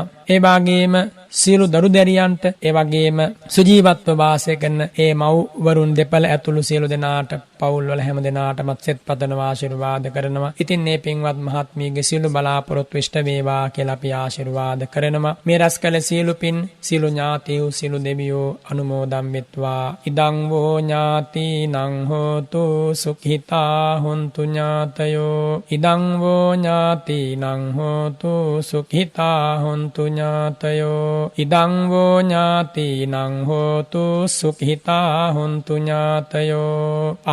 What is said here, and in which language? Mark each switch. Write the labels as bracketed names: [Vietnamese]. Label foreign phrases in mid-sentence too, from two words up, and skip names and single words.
[Sinhala] ඒ වගේම සියලු දරු දැරියන්ට, ඒ වගේම සුජීවත්ව වාසය කරන ඒ මව්වරුන් දෙපළ ඇතුළු සියලු දෙනාට, පවුල්වල හැම දෙනාටමත් සෙත් පතනවා, ආශිර්වාද කරනවා. ඉතින් මේ පින්වත් මහත්මියගේ සියලු බලාපොරොත්තු ඉෂ්ට වේවා කියලා අපි ආශිර්වාද කරනවා. මේ රැස් කළ සියලු පින් සියලු ඥාතීහු සියලු දෙවියෝ අනුමෝදන් වෙත්වා. [Pali] ඉදං වූ ඥාතිනං හෝතු සුඛිතා හොන්තු ඥාතයෝ. ඉදං වූ ඥාතිනං හෝතු සුඛිතා හොන්තු ඥාතයෝ. ඉදං වූ ඥාතිනං හෝතු සුඛිතා හොන්තු ඥාතයෝ.